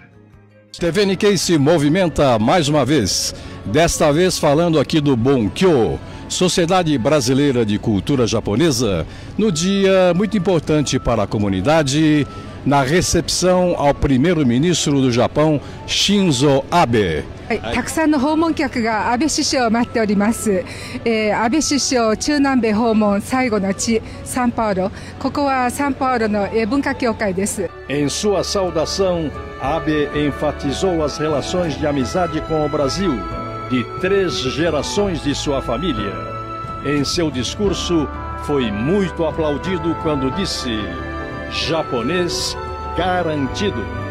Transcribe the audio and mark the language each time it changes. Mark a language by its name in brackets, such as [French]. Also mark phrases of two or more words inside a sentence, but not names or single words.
[Portuguese] TV Nikkei se movimenta mais uma vez, desta vez falando aqui do Bunkyo, Sociedade Brasileira de Cultura Japonesa, no dia muito importante para a comunidade, na recepção ao primeiro-ministro do Japão, Shinzo Abe. [Japanese] たくさんの訪問客が安倍首相を待っております、安倍首相中南米訪問最後の地サンパウロ、ここはサンパウロの文化協会です。 [Portuguese] Em sua saudação, Abe enfatizou as relações de amizade com o Brasil de 3 gerações de sua família. em seu discurso, foi muito aplaudido quando disse: japonês garantido.